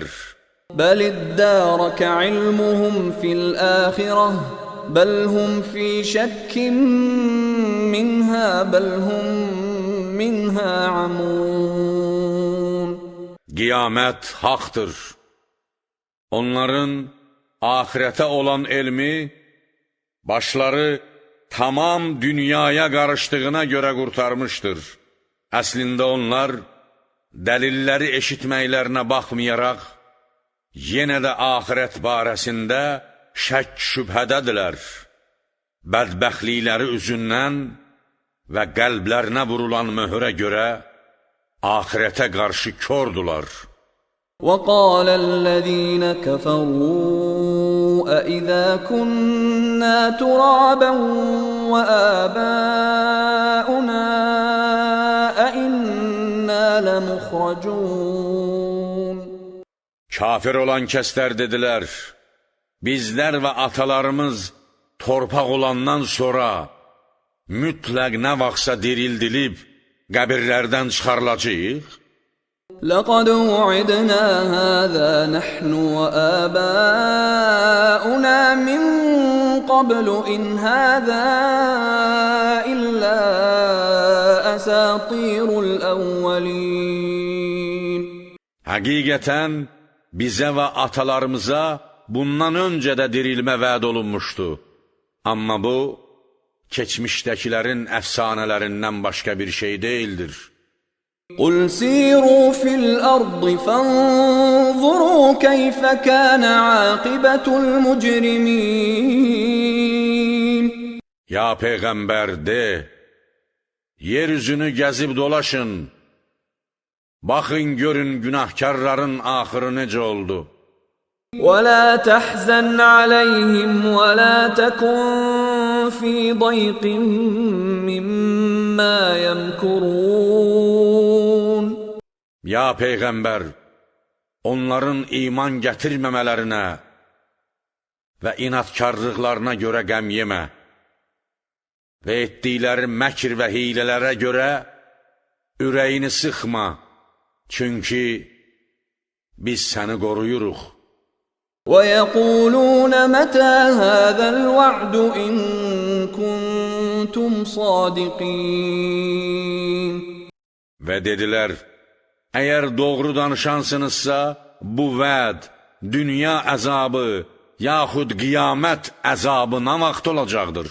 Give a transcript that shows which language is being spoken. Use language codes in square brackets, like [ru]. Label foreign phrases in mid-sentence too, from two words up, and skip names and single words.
[ar] بَلِ ادَّارَكَ عِلْمُهُمْ فِي الْآخِرَةِ بَلْ هُمْ فِي شَكٍّ مِّنْهَا بَلْ هُمْ مِنْهَا عَمُونَ [az] Qiyamət haqdır. Onların ahirətə olan elmi, başları tamam dünyaya qarışdığına görə qurtarmışdır. Əslində onlar, dəlilləri eşitməklərinə baxmayaraq, yenə də ahirət barəsində şək şübhədədirlər. Bədbəxtlikləri üzündən və qəlblərinə vurulan möhürə görə, ahirətə qarşı kördular. [ar] وَقَالَ الَّذِينَ كَفَرُوا أَإِذَا كُنَّا تُرَابًا وَآبَاؤُنَا أَإِنَّا لَمُخْرَجُونَ [az] Kafir olan kəslər dedilər, bizlər və atalarımız torpaq olandan sonra mütləq nə vaxtsa dirildilib qəbirlərdən çıxarılacağıq? [ar] لَقَدْ وُعِدْنَا هَذَا نَحْنُ وَآبَاؤُنَا مِنْ قَبْلُ إِنْ هَذَا إِلَّا أَسَاطِيرُ الْأَوَّلِينَ [az] Həqiqətən, bizə və atalarımıza bundan öncə də dirilmə vəd olunmuşdu. Amma bu, keçmişdəkilərin əfsanələrindən başqa bir şey deyildir. [ar] قُلْ سِيرُوا فِي الْأَرْضِ فَانظُرُوا كَيْفَ كَانَ عَاقِبَةُ الْمُجْرِمِينَ [az] Ya Peyğəmbər de, yeryüzünü gəzib dolaşın, baxın görün günahkarların axırı necə oldu. [ar] ولا تحزن عليهم ولا تكن في ضيق مما يمكرون. [az] Ya Peyğəmbər, onların iman gətirməmələrinə və inatkarlıqlarına görə qəm yemə və etdikləri məkr və hilələrə görə ürəyini sıxma, çünki biz səni qoruyuruq. [ar] وَيَقُولُونَ مَتَى هَذَا الْوَعْدُ إِن كُنتُمْ صَادِقِينَ. [az] Və dedilər, əgər doğru danışansınızsa, bu vəd, dünya əzabı, yaxud qiyamət əzabı nə vaxt olacaqdır?